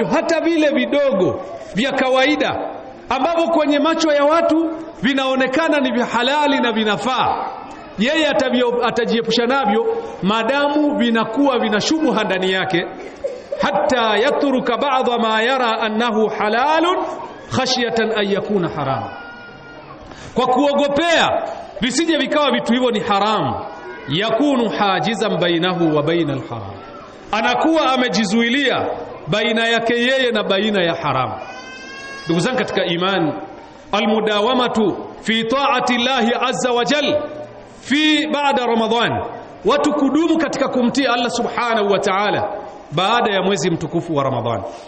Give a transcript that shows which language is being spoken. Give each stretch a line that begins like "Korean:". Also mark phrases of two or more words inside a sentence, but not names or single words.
Swahili: Hata vile vidogo vya kawaida ambavyo kwenye macho ya watu vinaonekana ni vya halali na vinafaa, yeye atajiepusha navyo madamu vinakuwa vinashubuha ndani yake.
Arabic: حتى يترك بعض ما يرى أنه حلال خشية أن يكون حرام,
Swahili: kwa kuogopea visije vikawa vitu hivyo ni haramu.
Arabic: يكون حاجزا بينه وبين الحرام,
Swahili: anakuwa amejizuilia baina yake yeye na baina ya haramu. Ndugu zangu katika imani,
Arabic: المداومة في طاعة الله عز وجل في بعد رمضان,
Swahili: watu kudumu katika kumtii Allah
Arabic: سبحانه وتعالى
Swahili: baada ya mwezi mtukufu wa Ramadhan.